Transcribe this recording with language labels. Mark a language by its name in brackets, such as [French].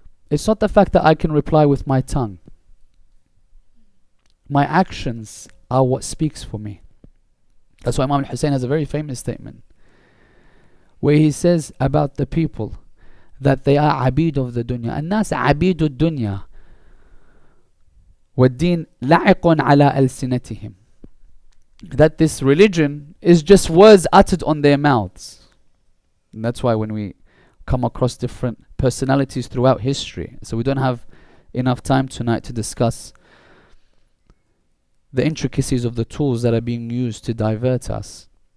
[English] It's not the fact that I can reply with my tongue. My actions are what speaks for me. That's why Imam Hussain has a very famous statement where he says about the people that they are abid of the dunya. [Arabic] الناس عبيد الدنيا والدين لعق على ألسنتهم. [English] That this religion is just words uttered on their mouths. And that's why when we come across different personalities throughout history, so we don't have enough time tonight to discuss the intricacies of the tools that are being used to divert us.